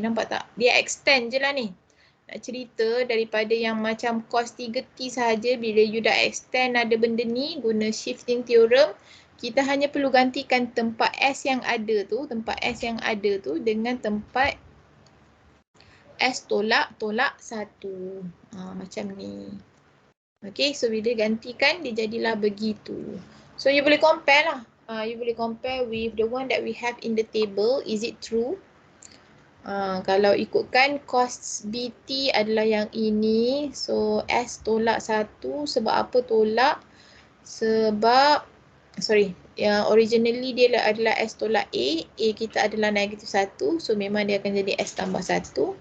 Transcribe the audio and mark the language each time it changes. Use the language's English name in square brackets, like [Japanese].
[Malay] Nampak tak? Dia extend je lah ni. Nak cerita daripada yang macam cos 3t sahaja, bila you dah extend ada benda ni guna shifting theorem, kita hanya perlu gantikan tempat S yang ada tu, dengan tempat S tolak 1. Macam ni. Okay, so bila gantikan dia jadilah begitu. So you boleh compare lah. You boleh [English] compare with the one that we have in the table. Is it true? [Malay] Kalau ikutkan cos BT adalah yang ini. So S tolak 1. Sebab apa tolak? Sebab yang originally dia adalah S tolak A. A kita adalah negatif 1. So memang dia akan jadi S tambah 1.